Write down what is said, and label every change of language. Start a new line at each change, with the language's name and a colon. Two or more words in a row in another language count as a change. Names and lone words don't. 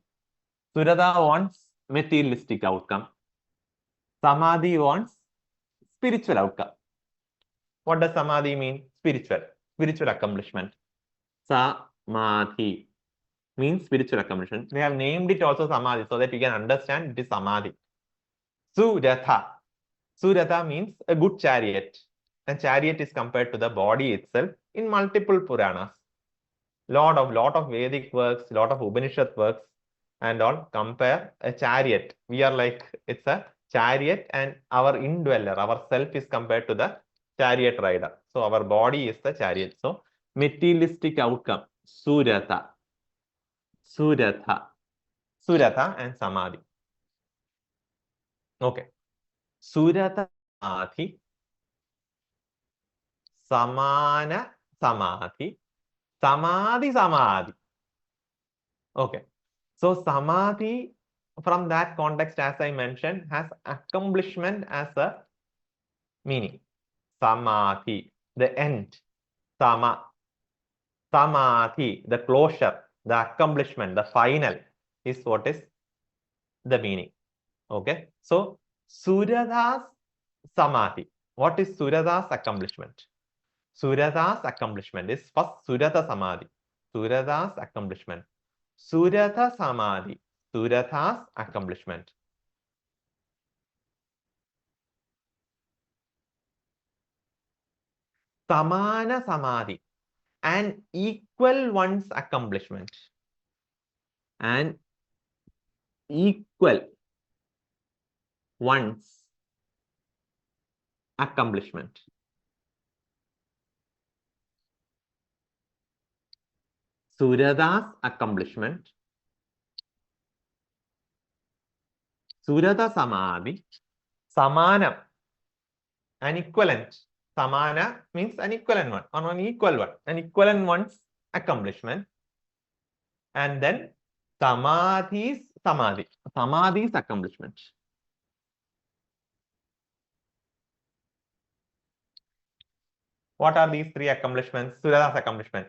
English: Suratha wants materialistic outcome. Samadhi wants spiritual outcome. What does Samadhi mean? Spiritual accomplishment. Samadhi means spiritual accomplishment. We have named it also Samadhi so that you can understand it is Samadhi. Suratha. Suratha means a good chariot. And chariot is compared to the body itself in multiple Puranas. Lot of Vedic works, lot of Upanishad works and all compare a chariot. We are like, it's a chariot and our indweller, our self is compared to the chariot rider. So our body is the chariot. So materialistic outcome, Suratha. Suratha. Suratha and Samadhi. Okay. Suratha, Samadhi. Samana, Samadhi. Samadhi, Samadhi. Okay. So Samadhi, from that context, as I mentioned, has accomplishment as a meaning. Samadhi, the end. Sama. Samadhi, the closure, the accomplishment, the final is what is the meaning. Okay. So Suratha's Samadhi. What is Suratha's accomplishment? Suratha's accomplishment is first Suratha Samadhi. Suratha's accomplishment. Suratha Samadhi. Suratha's accomplishment. Samana Samadhi. An equal one's accomplishment. An equal one's accomplishment. Suratha's accomplishment. Suratha Samadhi. Samanam. An equivalent. Samana means an equivalent one or an equal one. An equivalent one's accomplishment. And then Samadhi's Samadhi. Samadhi's accomplishment. What are these 3 accomplishments? Suratha's accomplishment.